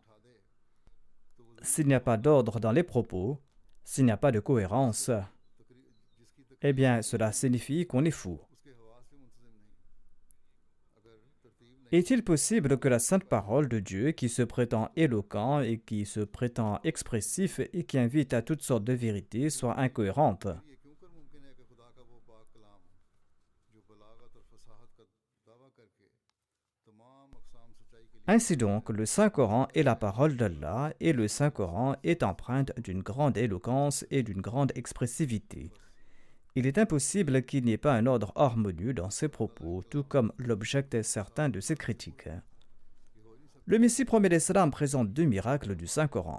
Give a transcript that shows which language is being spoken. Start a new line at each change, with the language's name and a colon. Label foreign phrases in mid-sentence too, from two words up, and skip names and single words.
French: S'il n'y a pas d'ordre dans les propos, s'il n'y a pas de cohérence, eh bien cela signifie qu'on est fou. Est-il possible que la sainte parole de Dieu, qui se prétend éloquent et qui se prétend expressif et qui invite à toutes sortes de vérités, soit incohérente?
Urdu: یہ کیوں کر ممکن ہے کہ خدا کا وہ پاک کلام جو بلاغت اور فصاحت کا دعویٰ کرکے تمام اقسام سچائی کے لیے
French: Ainsi donc, le Saint-Coran est la parole d'Allah et le Saint-Coran est empreinte d'une grande éloquence et d'une grande expressivité. Il est impossible qu'il n'y ait pas un ordre harmonieux dans ses propos, tout comme l'objectent certains de ses critiques. Le Messie promet l'Islam présente deux miracles du Saint-Coran.